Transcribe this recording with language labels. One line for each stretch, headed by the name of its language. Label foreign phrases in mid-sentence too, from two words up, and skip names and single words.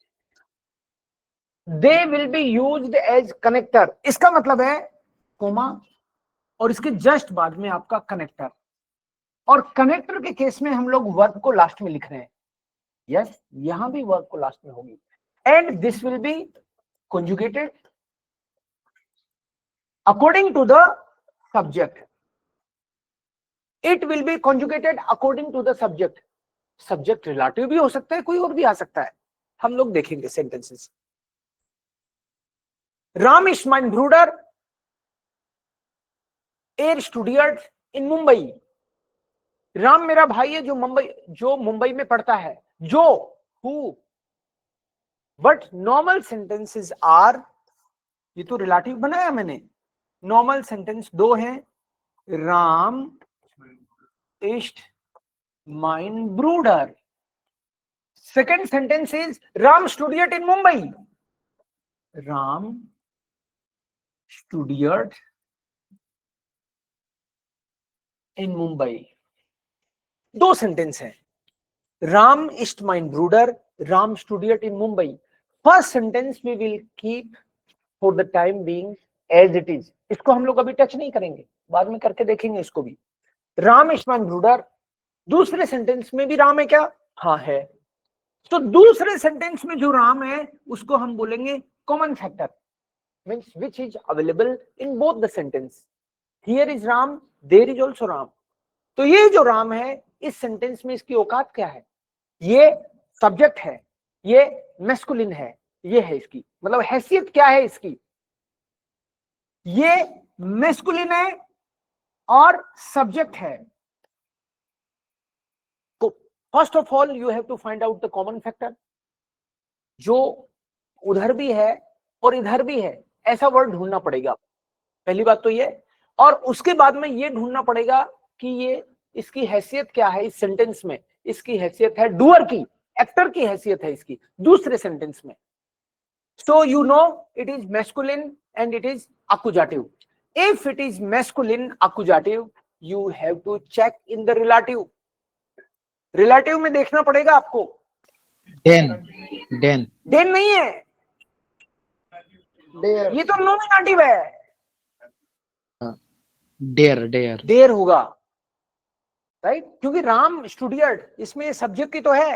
English: they will be used as connector,
Hindi: इसका मतलब है कोमा और इसके जस्ट बाद में आपका कनेक्टर, और कनेक्टर के केस में हम लोग वर्ब को लास्ट में लिख रहे हैं। यस, यहां भी वर्ब को लास्ट में होगी।
English: and this will be conjugated according to the subject. It will be conjugated according to the subject. Subject relative
Hindi: भी हो सकता है, कोई और भी आ सकता है, हम लोग देखेंगे सेंटेंसेस।
German: राम ist mein Bruder, er studiert in Mumbai.
Hindi: राम मेरा भाई है जो मुंबई में पढ़ता है। जो,
English: who, but normal sentences are,
Hindi: ये तो रिलेटिव बनाया मैंने।
English: normal sentence
Hindi: दो हैं, राम
German: ist mein Bruder.
English: Second sentence is Ram studied in Mumbai. Ram studied in Mumbai.
Hindi: दो सेंटेंस है, राम
German: ist mein Bruder,
English: Ram studied in Mumbai. First sentence we will keep for the time being as it is.
Hindi: इसको हम लोग अभी टच नहीं करेंगे, बाद में करके देखेंगे इसको भी।
German: राम ist mein Bruder,
Hindi: दूसरे सेंटेंस में भी राम है क्या? हाँ है। तो दूसरे सेंटेंस में जो राम है उसको हम बोलेंगे
English: common factor, means which is available in both the sentence. here is Ram, there is also Ram.
Hindi: तो ये जो राम है इस सेंटेंस में इसकी औकात क्या है? ये सब्जेक्ट है, ये मैस्कुलिन है, ये है इसकी मतलब हैसियत क्या है इसकी? ये मैस्कुलिन है और सब्जेक्ट है। तो
English: first of all you have to find out the common factor,
Hindi: जो उधर भी है और इधर भी है, ऐसा वर्ड ढूंढना पड़ेगा, पहली बात तो ये। और उसके बाद में ये ढूंढना पड़ेगा कि ये इसकी हैसियत क्या है इस सेंटेंस में। इसकी हैसियत है डूअर की, एक्टर की हैसियत है इसकी दूसरे सेंटेंस में।
English: so you know it is masculine and it is accusative. If it is masculine accusative, you have to check in the relative.
Hindi: रिलेटिव में देखना पड़ेगा आपको।
German: Den
Hindi: नहीं है, ये तो नॉमिनेटिव है। देर होगा, राइट, क्योंकि राम स्टूडियड इसमें सब्जेक्ट की तो है।